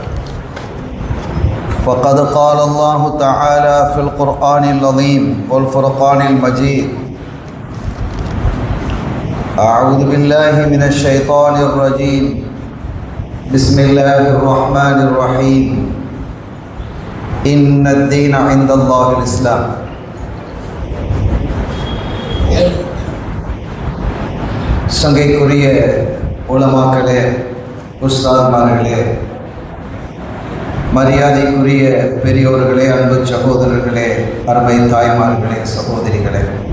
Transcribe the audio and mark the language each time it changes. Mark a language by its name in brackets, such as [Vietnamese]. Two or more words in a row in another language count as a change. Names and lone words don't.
[Arabic] فقد قال الله تعالى في القرآن العظيم والفرقان المجيد: أعوذ بالله من الشيطان الرجيم، بسم الله الرحمن الرحيم، إن الدين عند الله الإسلام. [Tamil] சங்கைக்குரிய உலமாக்களே, உஸ்தாத்மார்களே, மரியாதைக்குரிய பெரியோர்களே, அன்பு சகோதரர்களே, அருமை தாய்மார்களே, சகோதரிகளே,